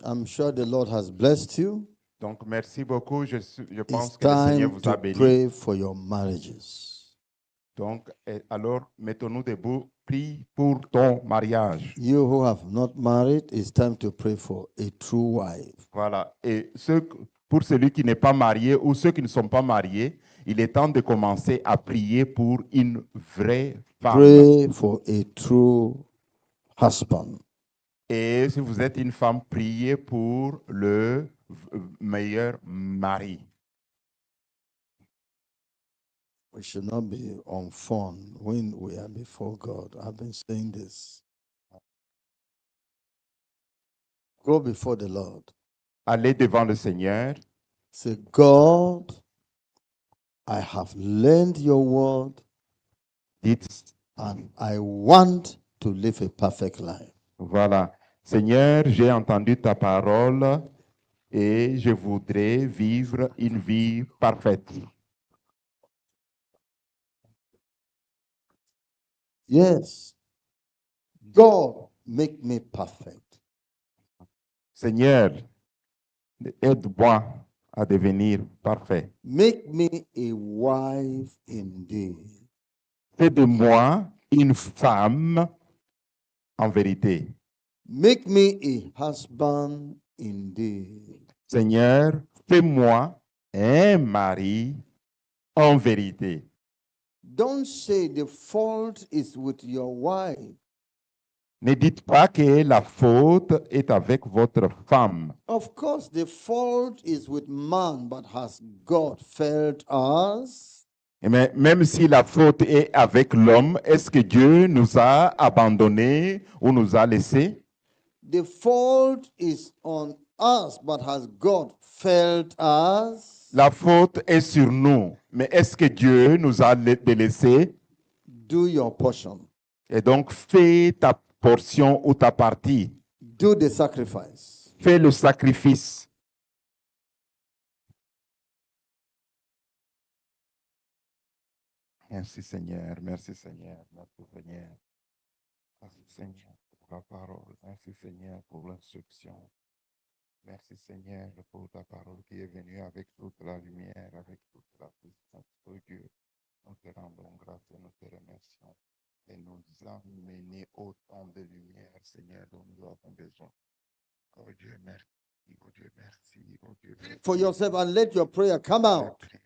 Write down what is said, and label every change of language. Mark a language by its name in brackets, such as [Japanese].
[English] I'm sure the Lord has blessed you. [French] Donc, merci beaucoup. Je pense [English] It's [French] que le Seigneur [English] time [French] vous a [English] to [French] béni. [English] pray for your marriages. [French] Donc, alors, mettons-nous debout. Prie pour ton mariage. [English] You who have not married, it's time to pray for a true wife. [French] Voilà. Et pour celui qui n'est pas marié ou ceux qui ne sont pas mariés, il est temps de commencer à prier pour une vraie femme. [English] Pray for a true husband. [French] Et si vous êtes une femme, priez pour le meilleur mari. [English] We should not be on phone when we are before God. I've been saying this. Go before the Lord. [French] Allez devant le Seigneur. [English] Say, God, I have learned your word. [French] Dites, [English] and I want to live a perfect life. [French] Voilà. Seigneur, j'ai entendu ta parole et je voudrais vivre une vie parfaite. [English] Yes. God, make me perfect. [French] Seigneur, aide-moi à devenir parfait. [English] Make me a wife indeed. [French] Fais de moi une femme en vérité. [English] Make me a husband indeed. [French] Seigneur, fais-moi un mari en vérité. [English] Don't say the fault is with your wife. [French] Ne dites pas que la faute est avec votre femme. [English] Of course, the fault is with man, but has God failed us? [French] Mais même si la faute est avec l'homme, est-ce que Dieu nous a abandonnés ou nous a laissés? [English] The fault is on us, but has God failed us? [French] La faute est sur nous, mais est-ce que Dieu nous a délaissés? [English] Do your portion. [French] Et donc, fais ta portion ou ta partie. [English] Do the sacrifice. [French] Fais le sacrifice. Merci Seigneur, merci Seigneur, merci Seigneur. Merci Seigneur pour la parole, merci Seigneur pour l'instruction. Merci Seigneur pour ta parole qui est venue avec toute la lumière, avec toute la puissance. Oh Dieu, nous te rendons grâce et nous te remercions. Et nous emmener autant de lumière, Seigneur, dont nous avons besoin. Oh Dieu, merci. Oh Dieu, merci. Oh Dieu, merci. [English] For yourself and let your prayer come out.